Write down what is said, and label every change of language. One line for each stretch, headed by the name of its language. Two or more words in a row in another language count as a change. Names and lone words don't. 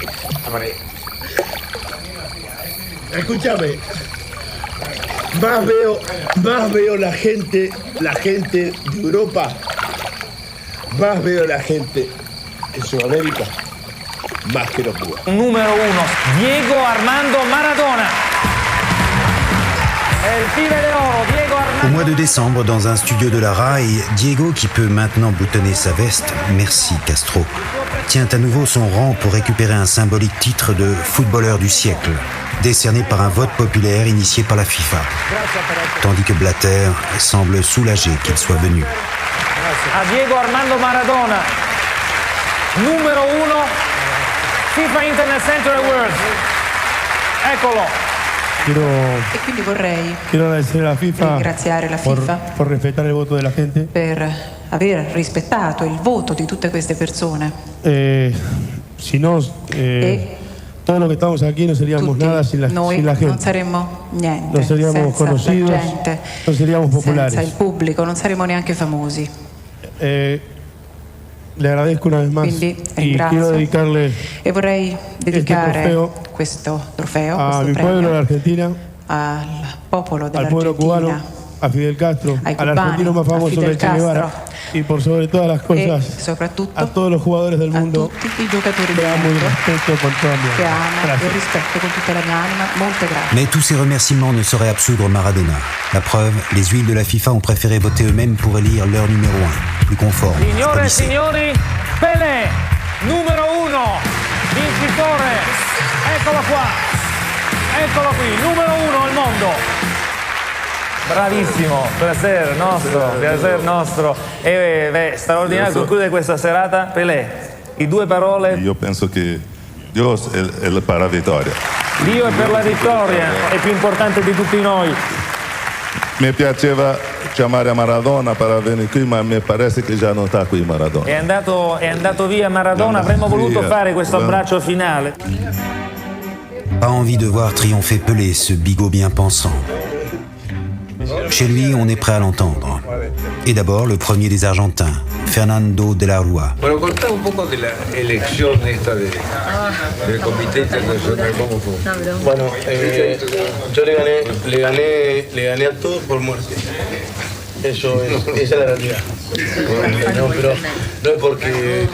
Spanish: A morir. Escúchame. Más veo la gente de Europa. Más veo la gente en Sudamérica. Más que los cubanos. Número 1, Diego Armando Maradona.
French: Au mois de décembre, dans un studio de la RAI, Diego, qui peut maintenant boutonner sa veste, merci Castro, tient à nouveau son rang pour récupérer un symbolique titre de footballeur du siècle, décerné par un vote populaire initié par la FIFA. Tandis que Blatter semble soulagé qu'il soit venu.
Italian: A Diego Armando Maradona, numero 1, FIFA Internet Center Awards. Eccolo. E quindi vorrei ringraziare la FIFA
Spanish: por respetar el voto de la gente.
Italian: Per aver rispettato il voto di tutte queste persone.
Spanish: Si no, todos los que estamos aquí no seríamos nada sin la gente.
Italian: Non saremmo niente,
Spanish: no seríamos conocidos, la gente, no seríamos populares.
Italian: Senza il pubblico, non saremmo neanche famosi.
Spanish: Le agradezco una vez más.
Italian: Quindi
Spanish: y quiero dedicarle
Italian: e vorrei dedicare questo trofeo
Spanish: a mi pueblo, la Argentina,
Italian: al popolo
Spanish: al pueblo cubano, a Fidel Castro, al argentino más famoso del Che Guevara y por sobre todas las cosas a todos los jugadores del mundo que amo y respeto con toda mi alma.
French: Mais tous ces remerciements ne sauraient absoudre Maradona. La preuve, les huiles de la FIFA ont préféré voter eux-mêmes pour élire leur numéro 1, plus conforme.
Italian: Signore e signori, Pelé, numero 1, vincitore, eccolo qua, eccolo qui, numero 1 al mondo. Bravissimo, piacere nostro. E straordinario concludere questa serata. Pelé, i due parole. Io penso che Dio è per la vittoria. Dio è per la vittoria, è più importante di tutti noi. Mi piaceva chiamare Maradona per venire qui, ma mi pare che già non sta qui Maradona. È andato via Maradona, avremmo voluto fare questo abbraccio finale.
French: Pas envie de voir triompher Pelé, ce bigot bien pensant. Chez lui, on est prêt à l'entendre. Et d'abord, le premier des Argentins, Fernando de la Rúa.
Spanish: Bueno, contá un poco de la elección esta del Comité Internacional. ¿Cómo fue? Bueno, yo le gané a todos por muerte. Esa es la realidad. No, pero no es porque